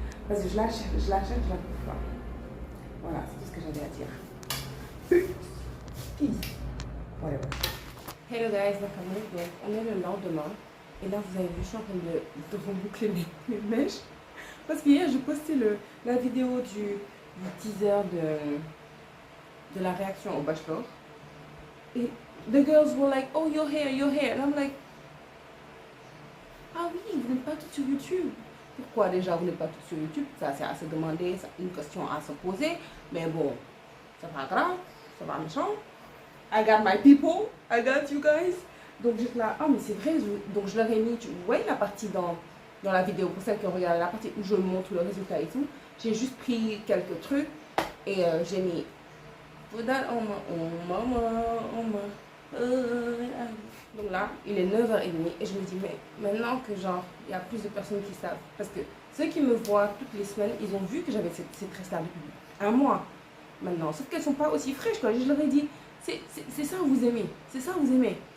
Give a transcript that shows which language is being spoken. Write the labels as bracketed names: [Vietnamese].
[French] Parce que je la cherche, je la trouve pas. Voilà, c'est tout ce que j'avais à dire. [English] Peace. Whatever. [French] Hello guys, on est le lendemain. Et là, vous avez vu, je suis en train de reboucler mes mèches. Parce qu'hier, je postais la vidéo du teaser de la réaction au bachelor. [English] Et the girls were like, oh, your hair. And I'm like, [French] ah oui, vous n'êtes pas toutes sur YouTube. Pourquoi déjà vous n'êtes pas toutes sur YouTube? Ça, c'est à se demander, c'est une question à se poser. Mais bon, c'est pas grave, c'est pas méchant. [English] I got my people, I got you guys. [French] Donc j'étais là, ah mais c'est vrai, donc je leur ai mis, vous voyez la partie dans la vidéo, pour celles qui ont regardé la partie où je montre le résultat et tout, j'ai juste pris quelques trucs et j'ai mis, [English] put that on my. [French] Donc là, il est 9h30 et je me dis, mais maintenant que genre, il y a plus de personnes qui savent, parce que ceux qui me voient toutes les semaines, ils ont vu que j'avais cette tresse-là depuis un mois maintenant, sauf qu'elles ne sont pas aussi fraîches quoi, je leur ai dit, c'est ça vous aimez, c'est ça vous aimez.